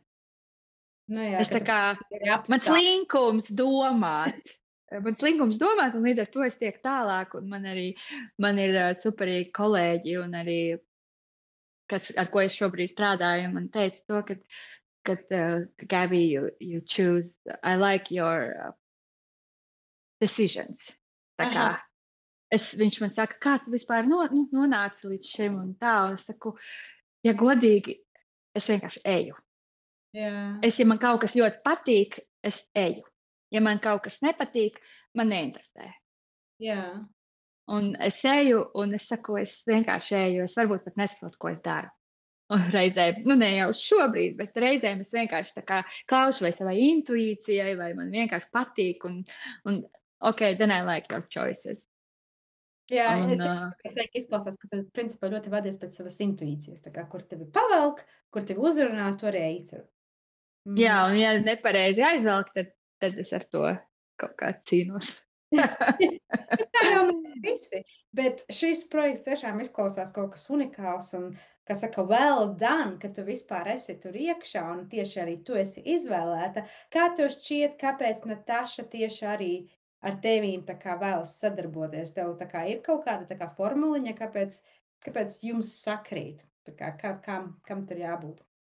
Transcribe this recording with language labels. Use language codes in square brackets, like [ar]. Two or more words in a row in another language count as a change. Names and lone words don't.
[lv] Es tā kā, man slinkums domāt, un līdz ar to es tiek tālāk, un man ir superīgi kolēģi, un arī ar ko es šobrīd strādāju, man teica to, ka Gabby, [en] you choose, I like your decisions. [lv] Tā kā viņš man saka, kā tu vispār nonāci līdz šim un tā, un es saku, ja godīgi, es vienkārši eju. Jā. Ja man kaut kas ļoti patīk, es eju. Ja man kaut kas nepatīk, man neinteresē. Jā. Un es eju, un es saku, es vienkārši eju, es varbūt pat nesaprotu, ko es daru. Un reizēm, ne jau šobrīd, bet reizēm es vienkārši tā kā klausu vai savai intuīcijai, vai man vienkārši patīk, un [en] okay, then I like your choices. [lv] Jā, es izklausās, ka tu principā ļoti vadies pēc savas intuīcijas, tā kā, kur tevi pavelk, kur tevi uzrunā, tur ej. Jā, un ja nepareizi aizvelk, tad es ar to kaut kā cīnos. Tā jau mēs visi, bet šis projekts tiešām izklausās kaut kas unikāls un, kā saka, [en] well done, [lv] ka tu vispār esi tur iekšā un tieši arī tu esi izvēlēta. Kā tev šķiet, kāpēc Natāša tieši arī ar tevīm tā kā vēlas sadarboties? Tev tā kā ir kaut kāda tā kā formuliņa, kāpēc jums sakrīt? Tā kā, kam tur jābūt?